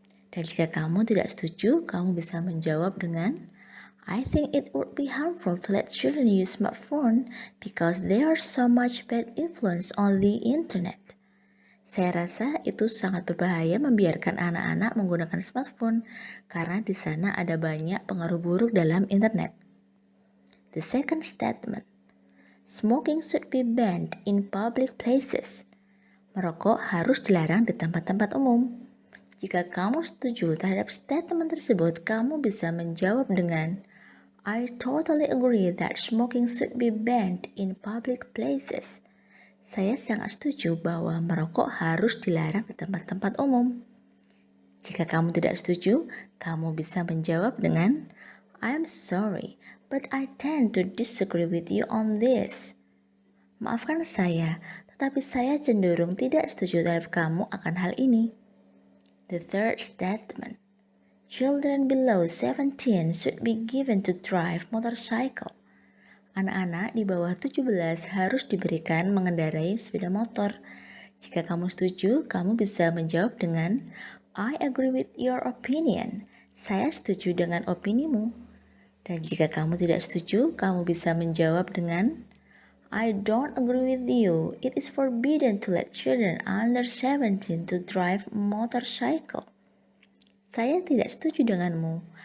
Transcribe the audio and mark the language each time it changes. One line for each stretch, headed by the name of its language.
Indonesian: Dan jika kamu tidak setuju, kamu bisa menjawab dengan
English: "I think it would be harmful to let children use smartphone because there are so much bad influence on the internet."
Indonesian: Saya rasa itu sangat berbahaya membiarkan anak-anak menggunakan smartphone karena di sana ada banyak pengaruh buruk dalam internet.
English: The second statement. Smoking should be banned in public places.
Indonesian: Merokok harus dilarang di tempat-tempat umum. Jika kamu setuju terhadap statement tersebut, kamu bisa menjawab dengan
English: "I totally agree that smoking should be banned in public places."
Indonesian: Saya sangat setuju bahwa merokok harus dilarang di tempat-tempat umum. Jika kamu tidak setuju, kamu bisa menjawab dengan
English: I'm sorry, but I tend to disagree with you on this.
Indonesian: Maafkan saya, tetapi saya cenderung tidak setuju terhadap kamu akan hal ini.
English: The third statement. Children below 17 should be given to drive motorcycle.
Indonesian: Anak-anak di bawah 17 harus diberikan mengendarai sepeda motor. Jika kamu setuju, kamu bisa menjawab dengan
English: I agree with your opinion.
Indonesian: Saya setuju dengan opinimu. Dan jika kamu tidak setuju, kamu bisa menjawab dengan
English: I don't agree with you. It is forbidden to let children under 17 to drive motorcycle.
Indonesian: Saya tidak setuju denganmu.